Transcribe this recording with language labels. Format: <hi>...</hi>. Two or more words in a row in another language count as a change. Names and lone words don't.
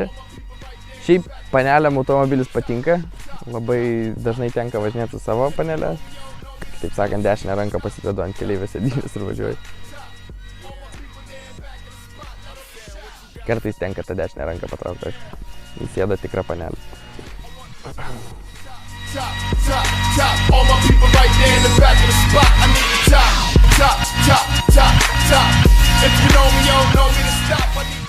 <lt>Šiaip paneliam automobilis patinka, labai dažnai tenka važinėti su savo panelę. Taip sakant, dešinę ranką pasidedu ant keleivės sėdynės ir važiuoju. Kartais tenka tą dešinę ranką patraukti, įsėda tikra panelė.</lt> <en>Top, top, top, all my people right there in the back of the spot. I need the top, top, top, top, top. If you know me, you don't know me to stop.</en>